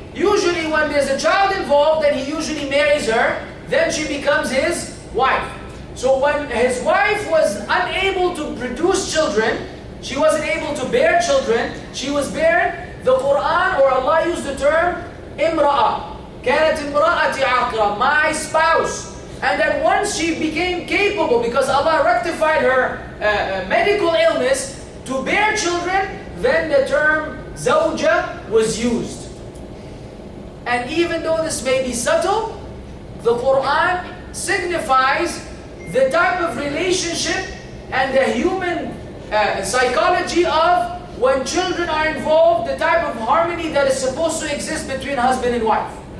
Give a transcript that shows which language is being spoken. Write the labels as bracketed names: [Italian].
[English] Usually when there's a child involved, then he usually marries her, then she becomes his wife. So when his wife was unable to produce children, she wasn't able to bear children, she was barren, the Qur'an or Allah used the term imra'a. [Arabic] كانت امرأتي عاقرة, [English] my spouse. And then once she became capable, because Allah rectified her medical illness, to bear children, then the term zawja was used. And even though this may be subtle, the Qur'an signifies the type of relationship and the human psychology of when children are involved, the type of harmony that is supposed to exist between husband and wife.